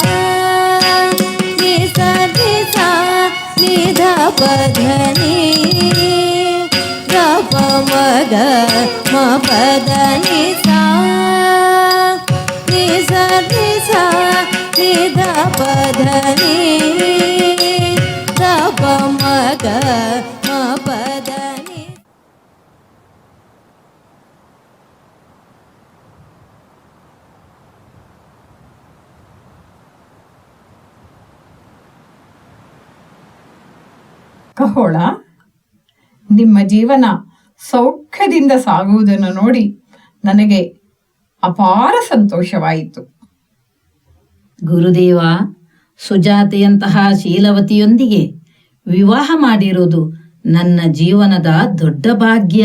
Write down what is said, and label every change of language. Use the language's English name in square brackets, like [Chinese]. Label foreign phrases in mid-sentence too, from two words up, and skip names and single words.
[Kannada] ನಿ ಸ ನಿ ಸಾ ನಿ ಧ ಪದ ನಿ ದ ಪ ಮಗ ಮ ಪದ ನಿ ಸಾ ನಿ ಸ ನಿ ಸಾ ನಿ ಧ ಪದ ನಿ ದ ಪ ಮಗ ಮ ಪದ ನಿ ಕಹೋಳ, ನಿಮ್ಮ ಜೀವನ ಸೌಖ್ಯದಿಂದ ಸಾಗುವುದನ್ನು ನೋಡಿ ನನಗೆ ಅಪಾರ ಸಂತೋಷವಾಯಿತು. ಗುರುದೇವ, ಸುಜಾತೆಯಂತಹ ಶೀಲವತಿಯೊಂದಿಗೆ ವಿವಾಹ ಮಾಡಿರುವುದು ನನ್ನ ಜೀವನದ ದೊಡ್ಡ ಭಾಗ್ಯ.